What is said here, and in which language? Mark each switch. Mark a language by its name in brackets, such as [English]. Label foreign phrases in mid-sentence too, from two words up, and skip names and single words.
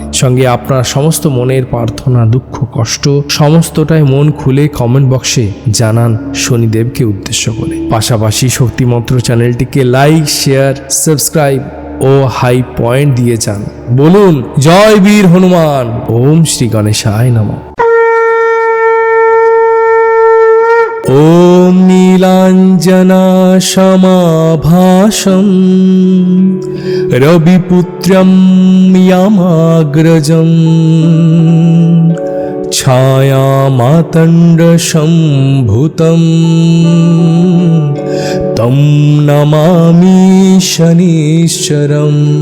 [Bangla] সঙ্গে আপনার সমস্ত মনের প্রার্থনা দুঃখ কষ্ট সমস্তটাই মন খুলে কমেন্ট বক্সে জানান শনিদেবকে উদ্দেশ্য করে। পাশাপাশি শক্তিমন্ত্র চ্যানেলটিকে [English] like share subscribe [Bangla] ও [English] high point [Bangla] দিয়ে যান। বলুন, জয় বীর হনুমান, [Sanskrit] ওম শ্রী গণেশায় নমঃ। ॐ नीलाञ्जनाशमाभासं रविपुत्रं यमाग्रजं छायामातण्डसम्भूतं तं नमामि शनिश्चरम्।